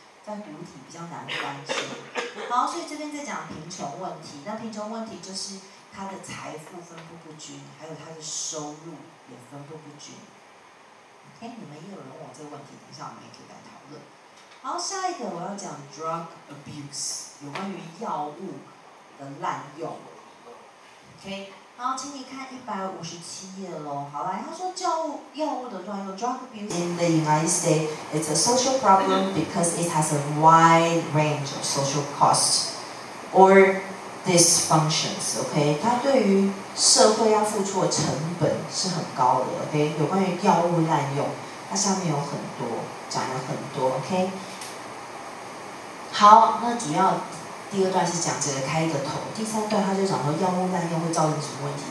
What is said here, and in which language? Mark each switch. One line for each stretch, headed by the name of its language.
Chinese: 在古体比较难翻身。好，所以这边在讲贫穷问题，那贫穷问题就是他的财富分布不均，还有他的收入也分布不均。 OK， 你们也有人问我这个问题，等一下我们也可以来讨论。好，下一个我要讲 drug abuse， 有关于药物的滥用。 OK， 好，请你看157页喽。好来，他说药物的滥用
English: drug abuse in the United States it's a social problem because it has a wide range of social costs or dysfunctions.
Chinese: OK， 它对于社会要付出的成本是很高的。 OK， 有关于药物滥用，它下面有很多讲了很多。 OK， 好，那主要。第二段是讲这个开一个头，第三段他就讲说药物滥用会造成什么问题。